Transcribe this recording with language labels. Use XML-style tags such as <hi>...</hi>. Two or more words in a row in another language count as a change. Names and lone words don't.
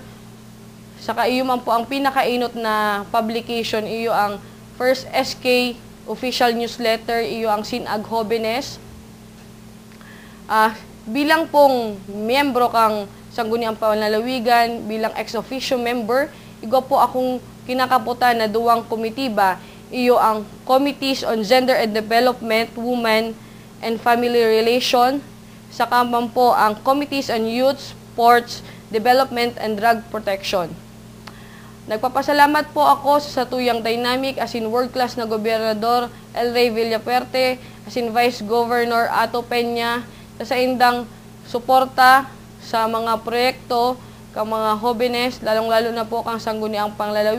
<bik>Saka iyo man po ang pinakainot na publication, iyo ang</bik> <en>first SK official newsletter,</en> <bik>iyo ang Sinag Jóvenes. Bilang pong miyembro kang Sangguniang Panlalawigan, bilang</bik> <en>ex-officio member,</en> <bik>igo po akong kinakaputan na 2 komitiba, iyo ang</bik> <en>Committees on Gender and Development, Women and Family Relation,</en> <bik>saka man po ang</bik> <en>Committees on Youth, Sports, Development and Drug Protection.</en> <bik>Nagpapasalamat po ako sa satuyang dynamic asin world-class na Gobernador El Rey Villapuerte, asin Vice Governor Ato Peña, sa indang suporta sa mga proyekto kang mga jóvenes, lalong-lalo na po kang Sangguniang Panlalawigan.</bik>